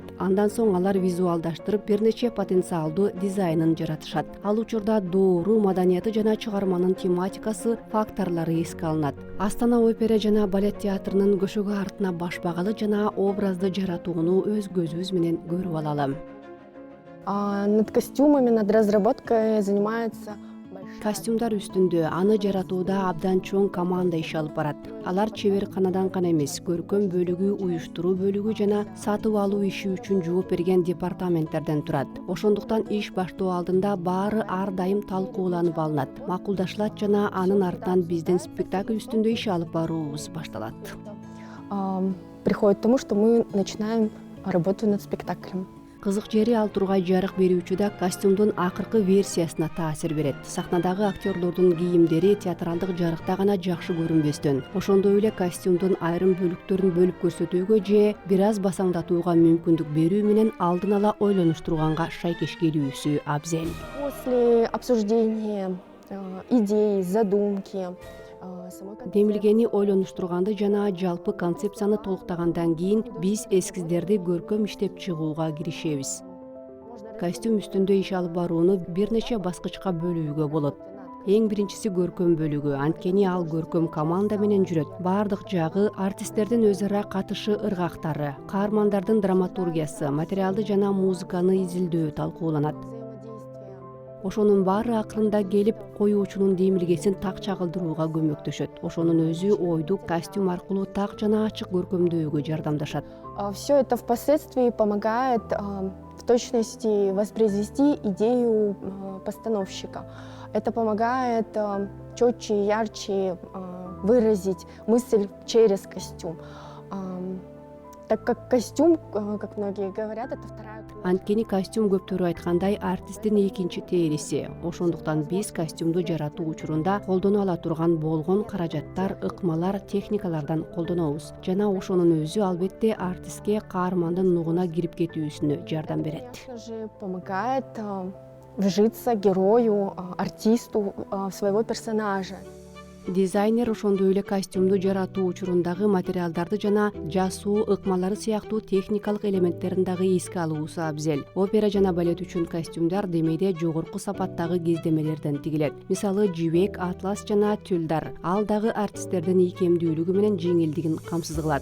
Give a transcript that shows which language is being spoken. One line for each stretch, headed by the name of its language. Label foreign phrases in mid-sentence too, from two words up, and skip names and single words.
Kyrgyz: Андан соң алар визуалдаштырып бир нече потенциалдуу дизайнын жаратышат. Ал учурда доору, маданияты жана чыгарманын тематикасы, факторлору эске алынат. Астана опера жана балет театрынын көшөгө артына баш багалы жана образды жаратууну өз көзүбүз менен көрүп алалы.
Russian: Над костюмами, над разработкой занимается
Kyrgyz: Костюмдар үстүндө аны жаратууда абдан чоң команда иш алып барат. Алар чеберканадан гана эмес, көркөм бөлүгү, уюштуруу бөлүгү жана сатып алуу иши үчүн жооп берген департаменттерден турат. Ошондуктан иш баштоо алдында баары ар дайым талкууланып алынат, макулдашылат жана анын артынан биздин спектакль үстүндө иш алып баруубуз башталат.
Russian: Приходит к тому, что мы начинаем работу над спектаклем.
Kyrgyz: Кызык жери ал тургай жарык берүүчү костюмдун акыркы версиясына таасир берет. Сахнадагы актерлордун кийимдери театралдык жарыкта гана жакшы көрүнбөстөн, ошондой эле костюмдун айрым бөлүктөрүн бөлүп көрсөтүүгө же бир аз басаңдатууга мүмкүндүк берүү менен алдын ала ойлонуштурганга шайкеш келүүсү абзел.
Russian: После обсуждения идей, задумки,
Kyrgyz: Демилгени ойлонуштурганды жана жалпы концепцияны толуктагандан кийин биз эскиздерди көркөм иштеп чыгууга киришебиз. Костюм үстүндө иш алып барууну бир нече баскычка бөлүүгө болот. Эң биринчиси көркөм бөлүгү, анткени ал көркөм команда менен жүрөт. Бардык жагы артисттердин өз ара катышы ыргактары, каармандардын драматургиясы, материалды жана музыканы изилдөө талкууланат. Ошонун баары акырында келип коюучунун демилгесин так чагылдырууга көмөктөшөт. Ошонун өзү ойду костюм аркылуу так жана ачык көркөмдөөгө жардамдашат.
Russian: Все это впоследствии помогает в точности воспроизвести идею постановщика. Это помогает четче и ярче выразить мысль через костюм. Так как костюм, как многие говорят, это вторая кровь.
Kyrgyz: Анткени костюм көптөрү айткандай артисттин экинчи териси. Ошондуктан биз костюмду жаратуу учурунда колдоно ала турган болгон каражаттар, ыкмалар, техникалардан колдонобуз. Жана ошонун өзү албетте артистке каармандын нугуна кирип кетүүсүнө жардам берет.
Russian: Конечно же, помогает вжиться герою, артисту в своего персонажа.
Kyrgyz: Дизайнер ошондой эле костюмду жаратуу учурундагы материалдарды жана жасуу ыкмалары сыяктуу техникалык элементтерин дагы эске алуусу абзел. Опера жана балет үчүн костюмдар демейде жогорку сапаттагы кездемелерден тигилет. Мисалы жибек, атлас жана тюльдар. Ал дагы артисттердин ийкемдүүлүгү менен жеңилдигин камсыз кылат.